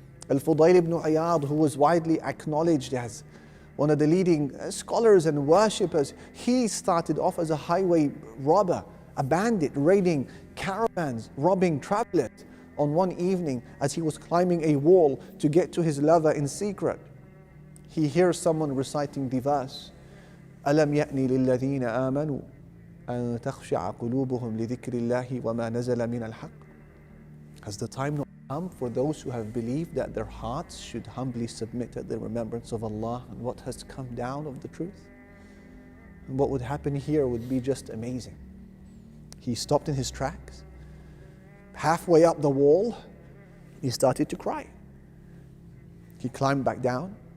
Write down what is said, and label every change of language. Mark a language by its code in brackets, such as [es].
[en] Al-Fudayl ibn Iyad, who was widely acknowledged as one of the leading scholars and worshippers, he started off as a highway robber, a bandit, raiding caravans, robbing travelers on one evening as he was climbing a wall to get to his lover in secret. He hears someone reciting the verse, [ar] أَلَمْ يَأْنِ لِلَّذِينَ آمَنُوا أَن تَخْشَعَ قُلُوبُهُمْ لِذِكْرِ اللَّهِ وَمَا نَزَلَ مِنَ الْحَقِّ. [en] Has the time not come for those who have believed that their hearts should humbly submit at the remembrance of Allah and what has come down of the truth? And what would happen here would be just amazing. He stopped in his tracks. Halfway up the wall, he started to cry. He climbed back down.